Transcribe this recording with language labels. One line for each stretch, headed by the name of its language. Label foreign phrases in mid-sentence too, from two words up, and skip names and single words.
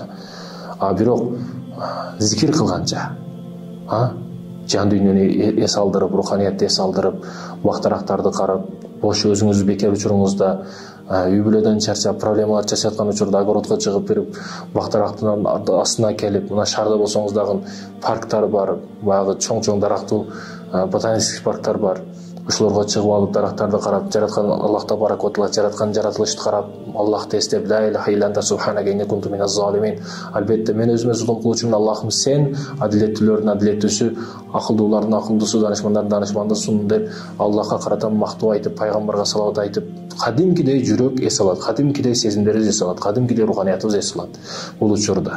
Kyrgyz: А бирок зикир кылганча, жан дүйнөнү эс алдырып, руханиятты эс алдырып, бактарактарды карап, бош өзүңүздү бекер учуруңузда, үй бүлөдөн чарчап, проблемалар чачаткан учурда огородко чыгып берип, бактарактын астына келип, мына шаарда болсоңуз дагы парктар бар, баягы чоң дарактуу ботанический парктар бар. Ошолорго чыгып алып, дарактарды карап, жараткан Аллах
Arabic: تبارك وتعالى
Kyrgyz: жараткан жаратылышты карап, Аллахты эстеп,
Arabic: لا إله إلا أنت سبحانك إني كنت من الظالمين.
Kyrgyz: Албетте мен өзүмө зулум кылуучумун, Аллахым сен адилеттүүлөрдүн адилеттүүсү, акылдуулардын акылдуусу, данышмандардын данышмандысың деп Аллахка карата мактоо айтып, пайгамбарга салават айтып, кадимкидей жүрөк эс алат, кадимкидей сезимдерибиз эс алат, кадимкидей руханиятыбыз эс алат бул учурда.